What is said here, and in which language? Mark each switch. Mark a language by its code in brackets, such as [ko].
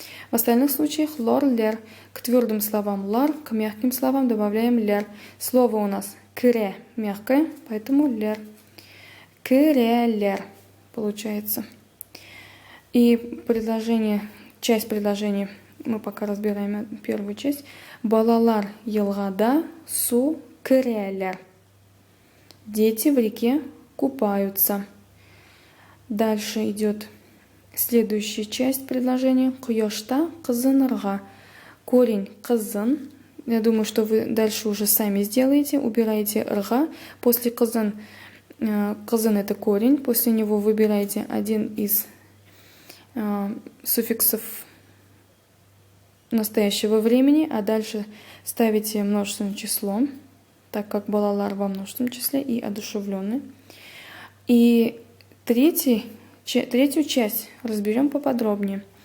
[ru] В остальных случаях лор, лер. К твердым словам лар, к мягким словам добавляем лер. Слово у нас кре мягкое, поэтому лер. Кре, лер получается. И предложение, часть предложения мы пока разбираем первую часть. [tt] Балалар елғада су кірелер. [ru] Дети в реке купаются. Дальше идет следующая часть предложения. [tt] Құяшта қызынырға. Корень қызын. [ru] Я думаю, что вы дальше уже сами сделаете. Убираете рга. После қызын, қызын это корень. После него выбираете один из суффиксов настоящего времени, а дальше ставите множественное число, так как балалар во множественном числе и одушевленный. И третью часть разберем поподробнее.